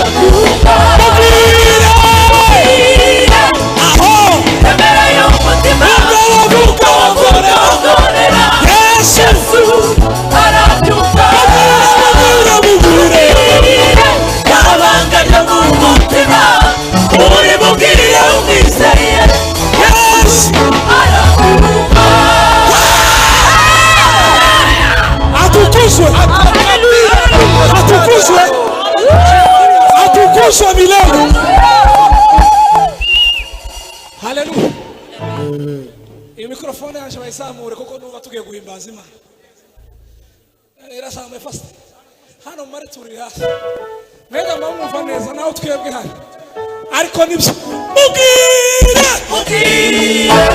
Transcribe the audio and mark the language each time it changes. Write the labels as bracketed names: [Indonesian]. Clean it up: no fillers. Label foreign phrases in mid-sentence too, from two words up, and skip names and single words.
[Kinyarwanda] Ibiremere y'umutima, ubwo wavuga ugorera Yesu arabyumva. Yabanganya mu mutima, ubimubwire umwizeye Yesu arabyumva. Atukuzwe, atukuzwe, atukuzwe milele. Haleluya. Iyi mikrofone yaje bayizamure kuko nuba tugiye guhimbaza Imana. Irasamwe fast. Hano mari turi hasi. Mwega mwumva neza naho twebwe hano. Ariko nibyo. Mubwire.